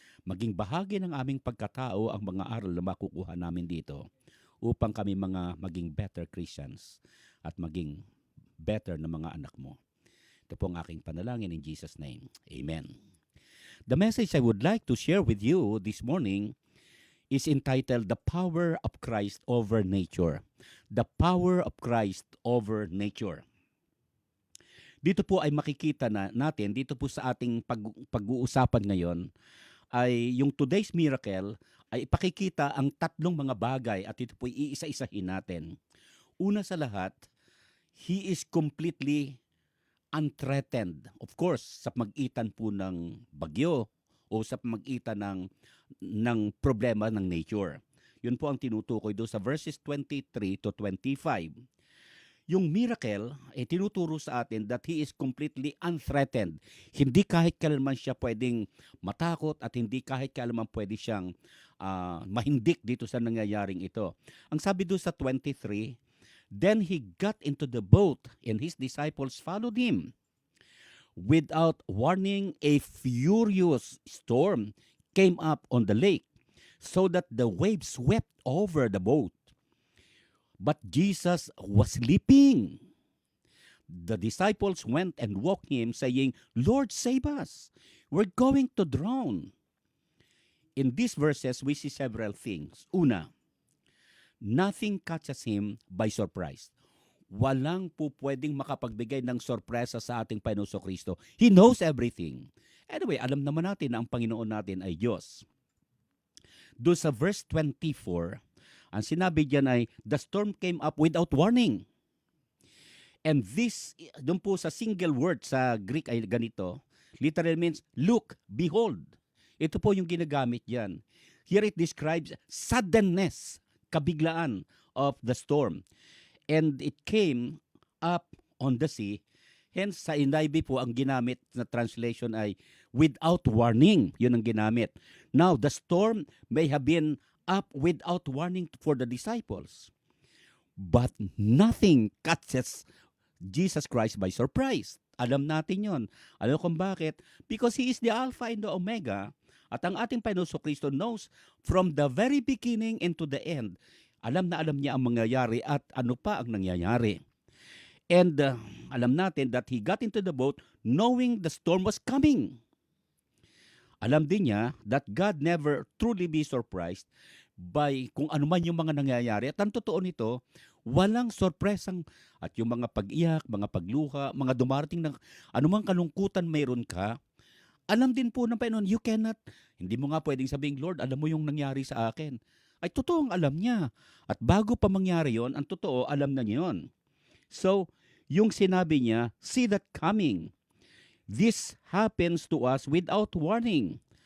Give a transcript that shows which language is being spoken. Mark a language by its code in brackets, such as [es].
[tl] maging bahagi ng aming pagkatao ang mga aral na makukuha namin dito upang kami maging [en] better Christians [tl] at maging better na mga anak mo. Ito po ang aking panalangin [en] in Jesus' name. [tl] Amen. [en] The message I would like to share with you this morning is entitled The Power of Christ Over Nature. The Power of Christ Over Nature. [tl] Dito po ay makikita natin, dito po sa ating pag-uusapan ngayon, ay yung [en] today's miracle [tl] ay ipakikita ang tatlong mga bagay at ito po iisa-isahin natin. Una sa lahat, [en] He is completely unthreatened. Of course, [tl] sa pamagitan po ng bagyo o sa pamagitan ng problema ng nature. Yun po ang tinutukoy doon sa verses 23 to 25. Yung miracle ay tinuturo sa atin [en] that He is completely unthreatened. [tl] Hindi kahit kailanman siya pwedeng matakot at hindi kahit kailanman pwede siyang mahindik dito sa nangyayaring ito. Ang sabi doon sa 23, [en] Then He got into the boat and His disciples followed Him. Without warning, a furious storm came up on the lake so that the waves swept over the boat. But Jesus was sleeping. The disciples went and woke Him, saying, Lord, save us. We're going to drown. In these verses, we see several things. Una, nothing catches Him by surprise. [tl] Walang po pwedeng makapagbigay ng sorpresa sa ating Panginoon Kristo. [en] He knows everything. Anyway, [tl] alam naman natin na ang Panginoon natin ay Diyos. Doon sa verse 24, ang sinabi diyan ay, [en] the storm came up without warning. And this, [tl] doon po sa [en] single word sa Greek ay ganito, literally means, look, behold. [tl] Ito po yung ginagamit diyan. [en] Here it describes suddenness, kabiglaan of the storm. And it came up on the sea. [tl] Hence, sa NIV po, ang ginamit na translation ay [en] without warning. [tl] Yun ang ginamit. [en] Now, the storm may have been up without warning for the disciples. But nothing catches Jesus Christ by surprise. [tl] Alam natin yon. Alam kung bakit? [en] Because He is the Alpha and the Omega. [tl] At ang ating Panginoon Kristo [en] knows from the very beginning into the end. [tl] Alam na alam niya ang mangyayari at ano pa ang nangyayari. [en] And [tl] alam natin [en] that He got into the boat knowing the storm was coming. [tl] Alam din niya [en] that God never truly be surprised by [tl] kung ano man yung mga nangyayari. At ang totoo nito, walang sorpresang at yung mga pag-iyak, mga pagluha, mga dumarating na anumang kalungkutan mayroon ka, alam din po ng Panginoon, [en] you cannot, [tl] hindi mo nga pwedeng sabihin, Lord, alam mo yung nangyari sa akin. Ay totoong alam niya. At bago pa mangyari yon, ang totoo, alam na niya yun. So, yung sinabi niya, [en] see that coming. This happens to us without warning.